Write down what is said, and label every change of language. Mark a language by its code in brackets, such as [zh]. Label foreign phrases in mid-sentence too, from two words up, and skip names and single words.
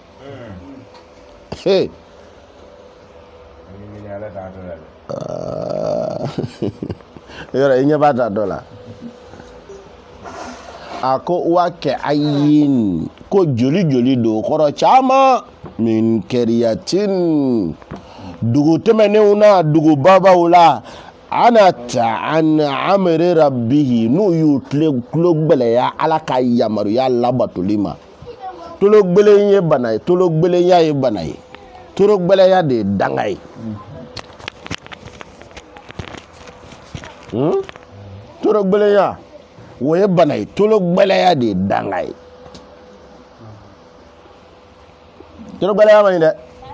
[bm] yɔrɔ i ɲɛ b'a ta dɔ la a ko wa kɛ ayin ko joli do kɔrɔ caman min kɛriyatin dugu tɛmɛnenw na dugu babaw la [ar] عتت عن أمر ربه [bm] n'u y'u tulo gbɛlɛya ala ka yamaruya labatoli ma tulo gbɛlɛn ye bana ye tulo gbɛlɛnya ye bana ye tulo gbɛlɛya de ye danga ye tulo gbɛlɛnya o ye bana ye tulo gbɛlɛya de ye danga ye tulo gbɛlɛya man ɲi dɛ